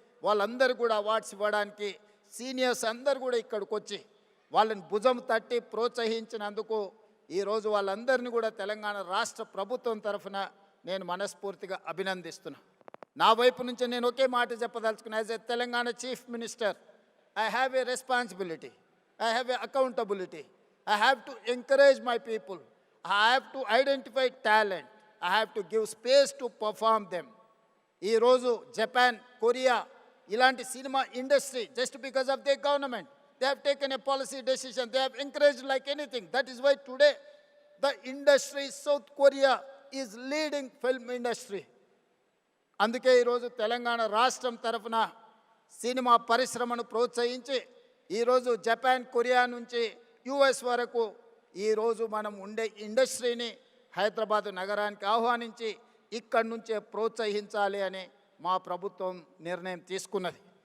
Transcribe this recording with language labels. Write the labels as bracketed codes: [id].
[te] వాళ్ళందరూ కూడా అవార్డ్స్ ఇవ్వడానికి సీనియర్స్ అందరు కూడా ఇక్కడికి వచ్చి వాళ్ళని భుజం తట్టి ప్రోత్సహించినందుకు ఈరోజు వాళ్ళందరినీ కూడా తెలంగాణ రాష్ట్ర ప్రభుత్వం తరఫున నేను మనస్ఫూర్తిగా అభినందిస్తున్నా. నా వైపు నుంచి నేను ఒకే మాట చెప్పదలుచుకున్నా. [en] As a Telangana chief minister, I have a responsibility, I have a accountability. I have to encourage my people. I have to identify talent. I have to give space to perform them. [te] ఈ రోజు Japan, Korea ఇలాంటి cinema industry [en] just because of their government, they have taken a policy decision. They have encouraged like anything. That is why today the industry, South Korea is leading film industry. [te] అందుకే ఈరోజు తెలంగాణ రాష్ట్రం తరఫున cinema పరిశ్రమను ప్రోత్సహించి ఈరోజు Japan, Korea నుంచి US వరకు ఈరోజు మనం ఉండే ఇండస్ట్రీని హైదరాబాద్ నగరానికి ఆహ్వానించి ఇక్కడి నుంచే ప్రోత్సహించాలి అని మా ప్రభుత్వం నిర్ణయం తీసుకున్నది.